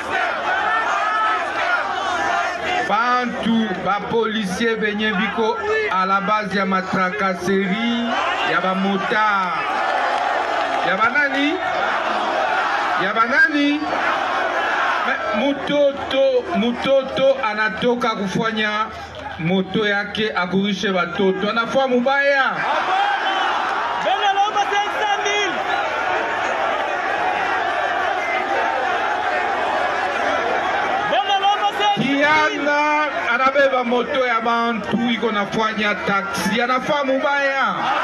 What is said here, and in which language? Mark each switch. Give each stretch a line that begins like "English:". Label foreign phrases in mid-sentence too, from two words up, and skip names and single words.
Swahili: Bantu ba policier benye biko
French: à la base
Swahili: ya matracasserie ya ba motard ya banani, ya banani. Mutoto anatoka kufanya moto yake akurishe watoto, anafua mubaya. Kiana anabeba moto ya bantu iko nafanya taksi, anafua mubaya.